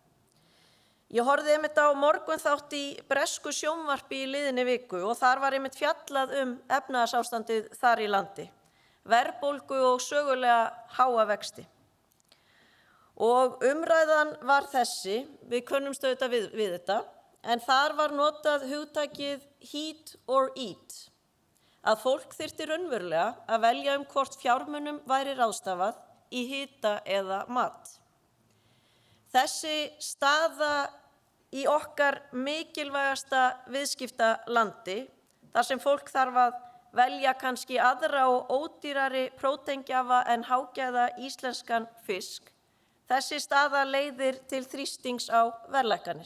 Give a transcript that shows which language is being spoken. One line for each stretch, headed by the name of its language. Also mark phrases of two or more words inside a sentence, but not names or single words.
Icelandic: Ég horfði einmitt á morgunþátt í bresku sjónvarpi í liðinni viku og þar var einmitt fjallað efnahagsástandið þar í landi, verðbólgu og sögulega háa vexti. Og umræðan var þessi, við könnumst auðvitað við þetta, en þar var notað hugtakið
English: heat or eat,
Icelandic: að fólk þyrfti raunverulega að velja hvort fjármunum væri ráðstafað í hita eða mat. Þessi staða í okkar mikilvægasta viðskiptalandi, þar sem fólk þarf að velja kannski aðra og ódýrari próteingjafa en hágæða íslenskan fisk, þessi staða leiðir til þrýstings á verðlækkanir.